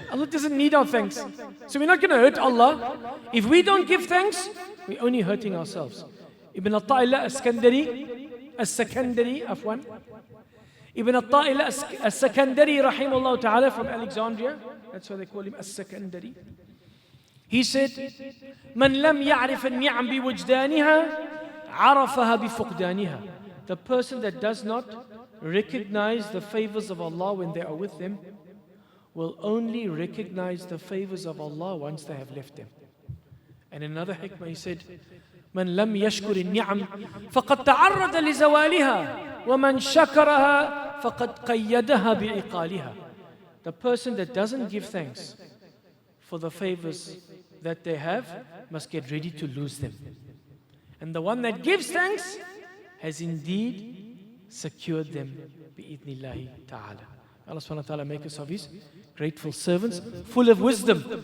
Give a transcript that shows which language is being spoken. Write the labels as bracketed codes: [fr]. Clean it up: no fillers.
[en] Allah doesn't need our thanks. So we're not going to hurt Allah. If we don't give thanks, we're only hurting ourselves. Ibn Atta'illah as-Sakandari, Afwan. Ibn Atta'illah as-Sakandari, rahimahullah ta'ala, from Alexandria. That's why they call him as-Sakandari. He said, [ar] مَنْ لَمْ يَعْرِفَ النِّعَمْ بِوُجْدَانِهَا عَرَفَهَا بِفُقْدَانِهَا. [en] The person that does not recognize the favors of Allah when they are with them will only recognize the favors of Allah once they have left them. And another hikmah, he said, [ar] من لم يشكر النعم فقد تعرض لزوالها ومن شكرها فقد قيدها بعقالها. [en] The person that doesn't give thanks for the favors that they have must get ready to lose them. And the one that gives thanks has indeed secured them bi'idhnillahi ta'ala. Allah subhanahu wa ta'ala make us of His grateful servants, full of wisdom.